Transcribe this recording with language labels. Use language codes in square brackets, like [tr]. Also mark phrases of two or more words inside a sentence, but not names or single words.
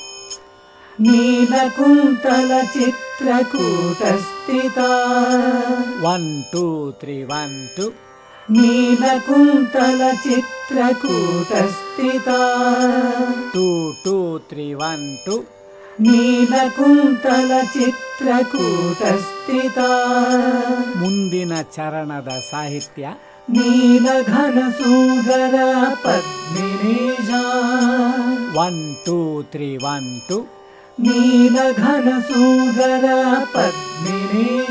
[sa] ನೀಲಕುಂತಲ ಚಿತ್ರಕೂಟ ಸ್ಥಿತ 1 2 3 1 2 ನೀಲಕುಂತಲ ಚಿತ್ರಕೂಟ ಸ್ಥಿತ 2 2 3 1 2 ನೀಲಕುಂತಲ ಚಿತ್ರಕೂಟ ಸ್ಥಿತ [kn] ಮುಂದಿನ ಚರಣದ ಸಾಹಿತ್ಯ [sa] ನೀಲಘನ ಸುಂದರ ಪದ್ಮಿನೀಜ 1 2 3 1 2 ನೀಲಘನ ಸುಂದರ ಪದ್ಮಿನೀಜ